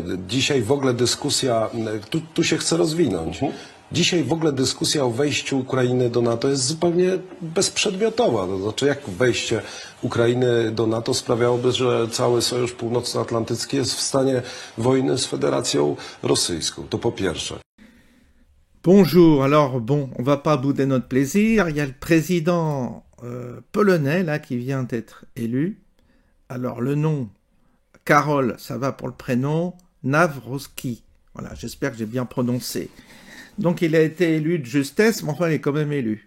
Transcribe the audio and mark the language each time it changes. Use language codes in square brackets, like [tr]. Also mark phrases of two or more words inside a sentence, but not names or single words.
[pl] Dzisiaj w ogóle dyskusja, tu się chce rozwinąć. Dzisiaj w ogóle dyskusja o wejściu Ukrainy do NATO jest zupełnie bezprzedmiotowa. To znaczy, jak wejście Ukrainy do NATO sprawiałoby, że cały Sojusz Północnoatlantycki jest w stanie wojny z Federacją Rosyjską. To po pierwsze. [fr] Bonjour, alors bon, on va pas bouder notre plaisir, il y a le président polonais là qui vient d'être élu. Alors le nom, Karol, ça va pour le prénom, Nawrocki. Voilà, j'espère que j'ai bien prononcé. Donc il a été élu de justesse, mais enfin il est quand même élu.